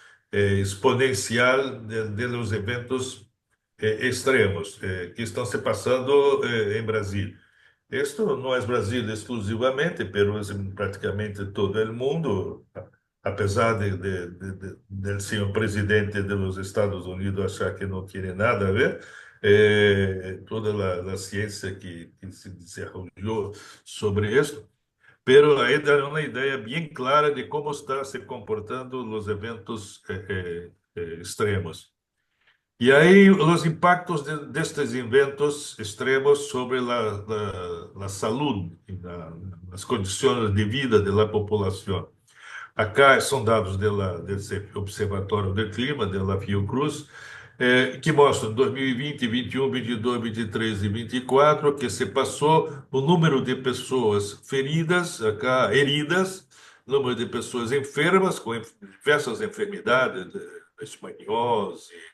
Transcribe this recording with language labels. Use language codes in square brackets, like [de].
[pt] exponencial de los eventos extremos que estão se passando em Brasil. [es] Esto no es Brasil exclusivamente, pero es en prácticamente todo el mundo, a pesar del señor presidente de los Estados Unidos [pt] achar que [es] no tiene nada a ver, toda la ciencia que se desarrolló sobre esto, pero ahí da una idea bien clara de cómo están se comportando los eventos extremos. [pt] E aí, os impactos destes eventos extremos sobre a saúde, as condições de vida da população. Acá são dados desse Observatório do Clima, da Fiocruz, que mostram 2020, 21, 22, 23 e 24 que se passou o número de pessoas feridas, [es] acá heridas, [pt] número de pessoas enfermas com diversas enfermidades, leishmaniose,